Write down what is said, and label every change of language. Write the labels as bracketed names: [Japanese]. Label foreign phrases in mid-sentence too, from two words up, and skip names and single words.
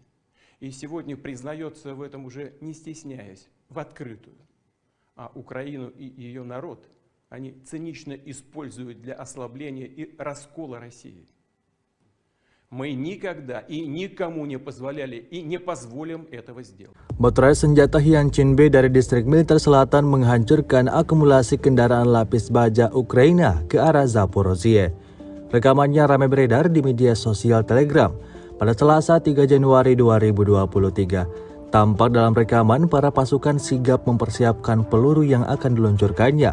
[Russian] И сегодня признается в этом уже не стесняясь, в открытую. А Украину и ее народ они цинично используют для ослабления и раскола России. Мы никогда и никому не позволяли и не позволим этого сделать. [Indonesian] Baterai senjata Hyachin B dari distrik militer selatan menghancurkan akumulasi kendaraan lapis baja Ukraina ke arah Zaporozhye. Rekamannya ramai beredar di media sosial Telegram pada Selasa 3 Januari 2023. Tampak dalam rekaman para pasukan sigap mempersiapkan peluru yang akan diluncurkannya.